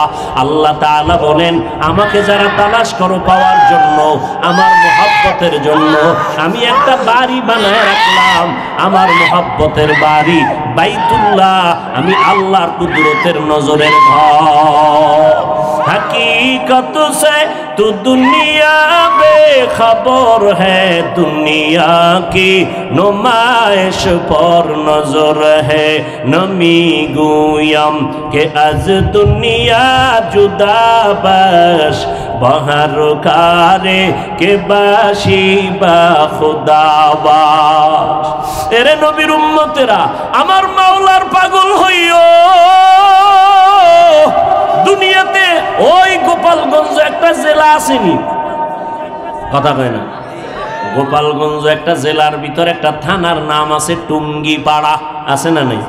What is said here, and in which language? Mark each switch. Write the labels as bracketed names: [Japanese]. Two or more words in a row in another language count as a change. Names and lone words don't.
[Bangla] আল্লাহ তাআলা বলেন, আমাকে যারা তালাশ করো পাওয়ার জন্য, আমার মহব্বতের জন্য, আমি একটা বাড়ি বানায় রাখলাম, আমার মহব্বতের বাড়ি বাইতুল্লাহ, আমি আল্লাহর কুদরতের নজরের ঘর। [Hindi] हकीकत से तू दुनिया बेखबर है, दुनिया की नुमाइश पर नजर है। [Persian] نمی گویم که از دنیا جدا بس، بهر کاری که باشی با خدا باس. [Bangla] এরে নবীর উম্মতেরা [Persian] আমার মাওলার পাগল হইও। [Bangla] দুনিয়াতে ওই গোপালগঞ্জ একটা জেলা আসেনি, কথা কয় না, গোপালগঞ্জ একটা জেলার ভিতরে একটা থানার নাম আছে টুঙ্গিপাড়া, আছে না নাই?